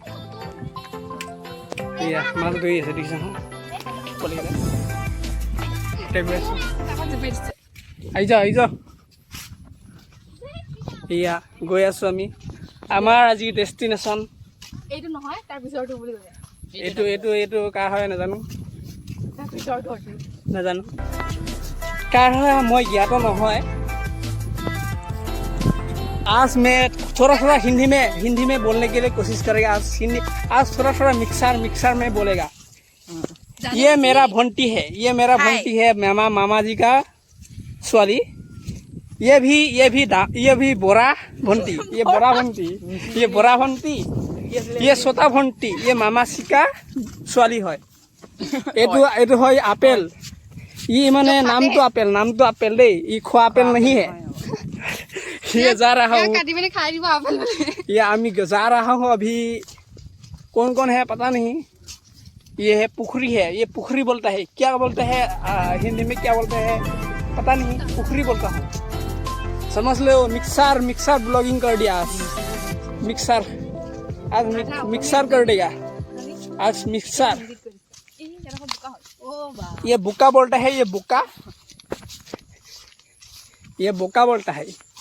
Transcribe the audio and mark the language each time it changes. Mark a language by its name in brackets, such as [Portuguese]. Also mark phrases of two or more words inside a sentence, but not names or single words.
[Assamese] এয়া মাছ ধৰি আছে দেখিছা আহি যাওঁ এয়া গৈ আছোঁ আমি আমাৰ আজি ডেষ্টিনেশ্যন এইটো নহয় তাৰ পিছৰটো বুলি কয় এইটো কাৰ হয় নাজানো কাৰ হয় মই জ্ঞাত নহয় [Hindi] आज मैं थोड़ा थोड़ा हिंदी में बोलने के लिए कोशिश करेगा आज थोड़ा थोड़ा मिक्सर में बोलेगा ये मेरा भंटी है मामा जी का स्वाली ये भी बोरा भंटी ये छोटा भंटी ये मामा जी का स्वाली है [Assamese] এইটো হয় আপেল মানে নামটো আপেল দেই খোৱা আপেল [Hindi] नहीं है ये जा रहा हूँ ये आमी जा रहा हूँ अभी कौन है पता नहीं ये है पुखरी है ये पुखरी बोलता है क्या बोलता है हिंदी में क्या बोलता है पता नहीं पुखरी बोलता हूँ समझ लो [English] mixer blogging [Hindi] कर दिया आज मिक्सर कर देगा आज मिक्सर ये बुका बोलता है ये बुका बोलता है